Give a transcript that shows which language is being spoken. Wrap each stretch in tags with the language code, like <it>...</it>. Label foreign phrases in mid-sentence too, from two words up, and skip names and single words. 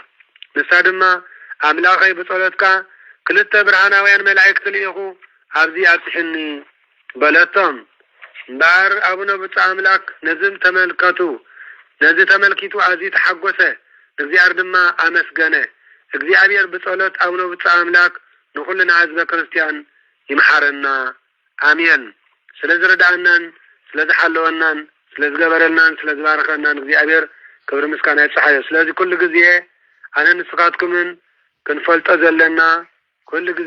<ti>ንሳ ድማ አምላኸይ ብጸሎትካ ክልተ ብርሃናውያን መላእክት ልኢኹ ኣብዚ አጽሕኒ በለቶም ባር አቡነ ብቻ አምላክ ነዝም ተመልከቱ ነዚ ተመልኪቱ አዚ ተሐጎሰ እግዚአብሔር ድማ አመስገነ እግዚአብሔር በጸሎት አቡነ ብቻ አምላክ ንኹልና ህዝበ ክርስቲያን ይምሐረና አሜን ስለዝረዳናን ስለዝሐለወናን ስለዝገበረልናን ስለዝባረኸናን እግዚአብሔር ክብሪ ምስጋና ይብጽሐዮ ስለዚህ ኩሉ ግዜ ኣነ ንስኻትኩምን ክንፈልጦ ዘለና ኩሉ ግዜ</ti>